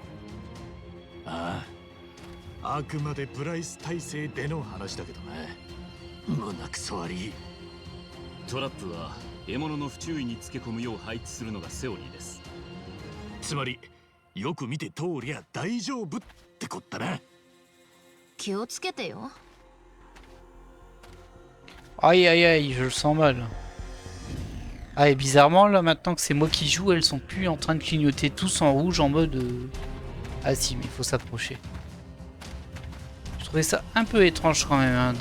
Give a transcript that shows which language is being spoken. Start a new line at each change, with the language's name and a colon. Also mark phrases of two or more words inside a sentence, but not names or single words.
Japanese: ああ、あくまでプライス体制での話だけどね。胸くそ悪い。トラップは獲物の不注意につけ込むよう配置するのがセオリーです。つまりよく見て通りゃ大丈夫ってこったな。気をつけてよ。
French: Aïe aïe aïe, je le sens mal. Ah et bizarrement là maintenant que c'est moi qui joue, elles sont plus en train de clignoter tous en rouge en mode... Ah si, mais il faut s'approcher. Je trouvais ça un peu étrange quand même, hein.